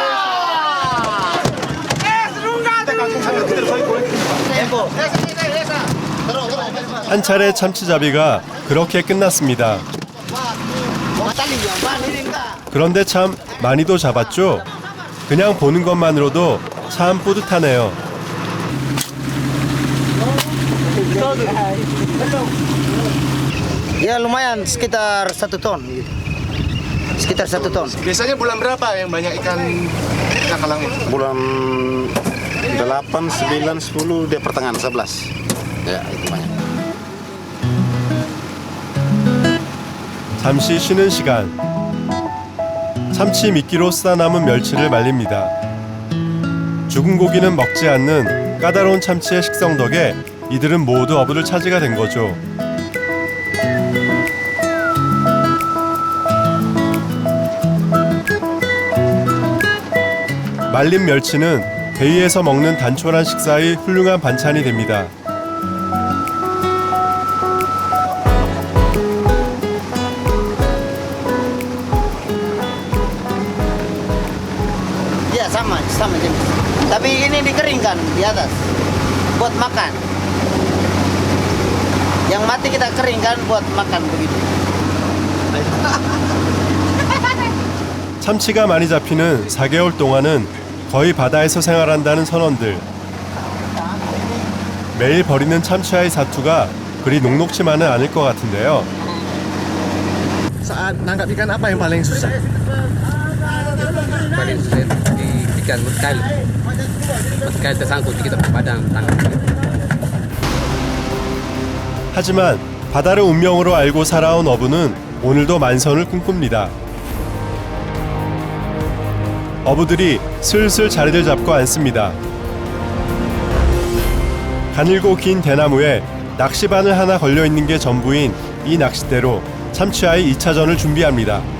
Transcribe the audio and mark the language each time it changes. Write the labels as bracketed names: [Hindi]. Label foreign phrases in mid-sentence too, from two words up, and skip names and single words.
[Korean] 한 차례 참치잡이가 그렇게 끝났습니다. 그런데 참 많이도 잡았죠? 그냥 보는 것만으로도 참 뿌듯하네요. [Indonesian] Ya lumayan sekitar 1 ton gitu. Sekitar 1 ton. Biasanya bulan berapa yang banyak ikan cakalang itu? Bulan 8, 9, 10, dia pertengahan 11. Ya, itu banyak. [Korean] 잠시 쉬는 시간. 참치 미끼로 쓰다 남은 멸치를 말립니다. 죽은 고기는 먹지 않는 까다로운 참치의 식성 덕에 이들은 모두 어부들 차지가 된 거죠. 말린 멸치는 배 위에서 먹는 단촐한 식사의 훌륭한 반찬이 됩니다. [Indonesian] Ya sama jenis. Tapi ini dikeringkan di atas buat makan. Yang mati kita keringkan buat makan begitu. [Korean] 참치가 많이 잡히는 4개월 동안은 거의 바다에서 생활한다는 선원들. 매일 벌이는 참치와의 사투가 그리 녹록지만은 않을 것 같은데요. [Indonesian] Saat nangkap ikan apa yang paling susah? Paling sulit di ikan mutkail. Mutkail tersangkut di kita badan tangan. [Korean] 하지만 바다를 운명으로 알고 살아온 어부는 오늘도 만선을 꿈꿉니다. 어부들이 슬슬 자리를 잡고 앉습니다. 가늘고 긴 대나무에 낚시바늘 하나 걸려있는 게 전부인 이 낚싯대로 참치와의 2차전을 준비합니다.